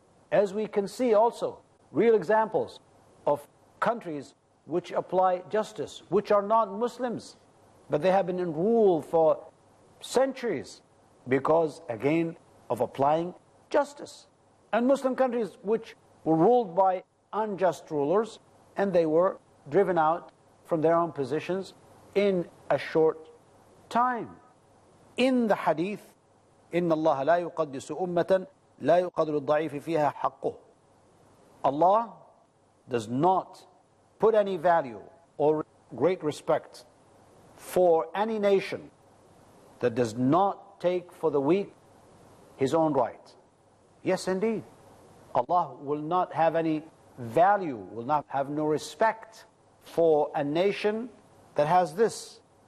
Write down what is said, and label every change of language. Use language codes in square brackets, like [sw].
[en] As we can see also real examples of countries which apply justice, which are not Muslims, but they have been in rule for centuries because, again, of applying justice. And Muslim countries which were ruled by unjust rulers, and they were driven out from their own positions in a short time. In the hadith, [ar] إِنَّ اللَّهَ لَا يُقَدِّسُ أُمَّةً لَا يُقَدْرُ الضَّعِيفِ فِيهَا حَقُّهُ. [en] Allah does not put any value or great respect for any nation that does not take for the weak his own right. Yes, indeed. Allah will not have any value, will not have no respect for a nation that has this.